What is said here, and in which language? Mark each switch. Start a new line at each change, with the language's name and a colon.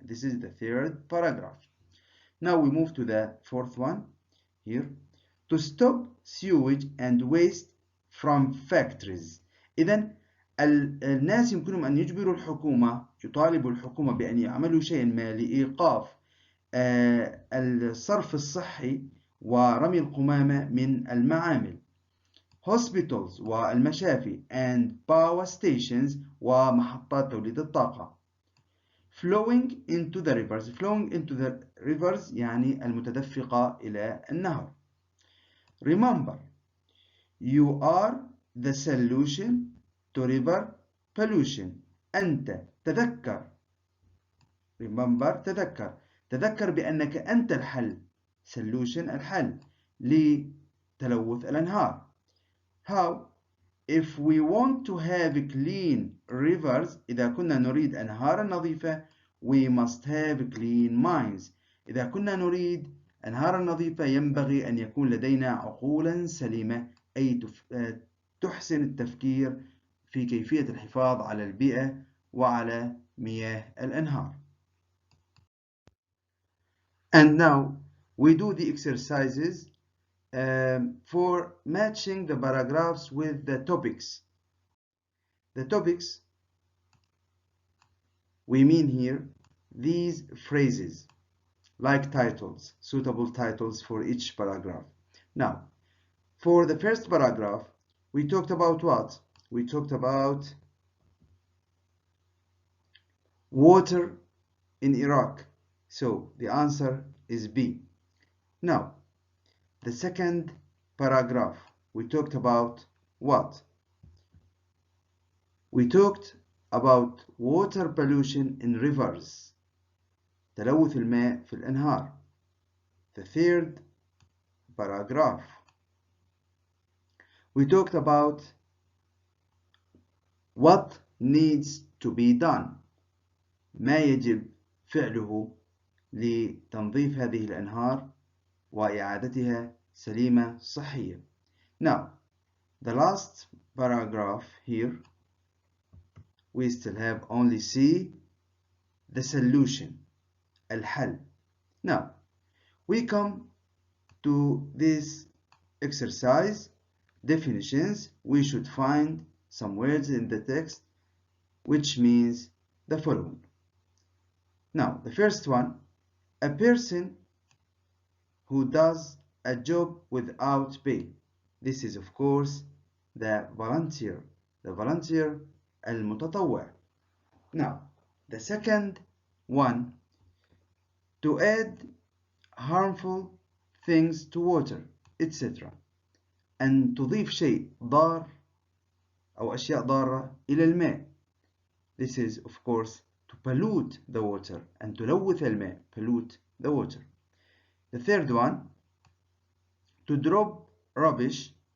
English: This is the third paragraph. Now we move to the fourth one here. To stop sewage and waste from factories.
Arabic: إذن الناس يمكنهم أن يجبروا الحكومة، يطالبوا الحكومة بأن يعملوا شيئا ما لإيقاف الصرف الصحي ورمي القمامة من المعامل. Hospitals والمشافي and
English: power stations
Arabic: ومحطات توليد الطاقة.
English: Flowing into the rivers
Arabic: يعني المتدفقة إلى النهر.
English: Remember, you are the solution to river pollution.
Arabic: أنت تذكر. Remember تذكر بأنك أنت الحل. Solution الحل لتلوث الأنهار.
English: How? If we want to have clean rivers،
Arabic: إذا كنا نريد أنهارا نظيفة،
English: we must have clean minds.
Arabic: إذا كنا نريد أنهارا نظيفة ينبغي أن يكون لدينا عقولا سليمة، أي تحسن التفكير في كيفية الحفاظ على البيئة وعلى مياه الأنهار.
English: And now we do the exercises for matching the paragraphs with the topics. The topics, we mean here these phrases, like titles, suitable titles for each paragraph. Now, for the first paragraph, we talked about what? We talked about water in Iraq. So the answer is B. Now, the second paragraph, we talked about what? We talked about water pollution in rivers.
Arabic: تلوث الماء في الأنهار.
English: The third paragraph, we talked about what needs to be done.
Arabic: ما يجب فعله لتنظيف هذه الأنهار وإعادتها سليمة صحية.
English: Now, the last paragraph here, we still have only C, the solution, الحل. Now, we come to this exercise, definitions. We should find some words in the text which means the following. Now, the first one, a person who does a job without pay. This is, of course, the volunteer. The volunteer, المتطوع. Now, the second one, to add harmful things to water, etc.
Arabic: أن تضيف شيء ضار أو أشياء ضارة إلى الماء.
English: This is, of course, to pollute the water.
Arabic: أن تلوث الماء,
English: pollute the water. The third one, to drop rubbish.